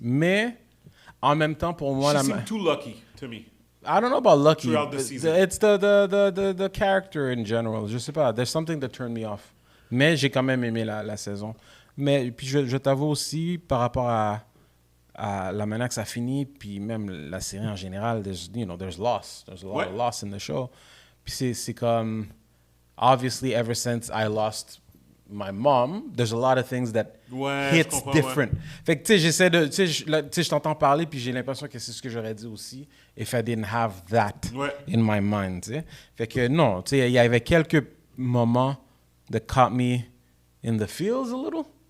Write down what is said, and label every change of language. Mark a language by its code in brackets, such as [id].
[fr] Mais, en même temps, pour moi... [en] She seemed too lucky, to me. I don't know about lucky. Throughout the season. It's the character in general. [fr] Je sais pas, [en] there's something that turned me off. [fr] Mais j'ai quand même aimé la saison. Mais puis je t'avoue aussi, par rapport à la manière que ça finit, puis même la série en général, [en] there's loss. There's a lot of loss in the show. [fr] Puis c'est comme... [en] Obviously, ever since I lost my mom, there's a lot of things that hits different. [fr] Fait que, tu sais, j'essaie de... Tu sais, je t'entends parler, puis j'ai l'impression que c'est ce que j'aurais dit aussi, [en] if I didn't have that in my mind, [fr] tu sais. Fait que, non, tu sais, il y avait quelques moments [en] that caught me in the feels a little.